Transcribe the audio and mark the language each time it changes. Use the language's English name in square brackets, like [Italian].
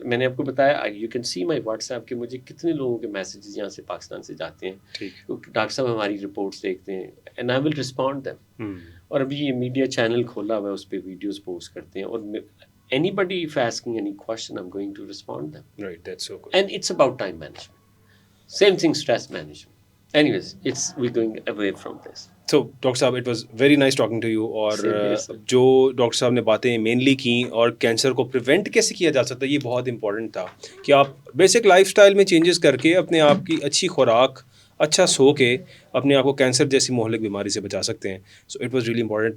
[Urdu] میں نے آپ کو بتایا [English] you can see my WhatsApp [Urdu] کہ مجھے کتنے لوگوں کے میسیجز یہاں سے پاکستان سے جاتے ہیں. ٹھیک. ڈاکٹر صاحب ہماری رپورٹس دیکھتے ہیں [English] And I will respond them. [Urdu] اور ابھی یہ میڈیا چینل کھولا ہوا ہے, اس پہ ویڈیوز پوسٹ کرتے ہیں, اور [English] anybody if asking any question I'm going to respond them. Right, that's so good. And it's about time management. Same thing, stress management. Anyways, we're going away from this. [Urdu] So doctor صاحب [English] It was very nice talking to you. [Urdu] اور جو doctor صاحب نے باتیں mainly کیں, اور cancer کو prevent کیسے کیا جا سکتا ہے, یہ بہت امپورٹنٹ تھا کہ آپ بیسک لائف اسٹائل میں چینجز کر کے اپنے آپ کی اچھی خوراک, اچھا سو کے اپنے آپ کو کینسر جیسی مہلک بیماری سے بچا سکتے ہیں. [English] So it was really important.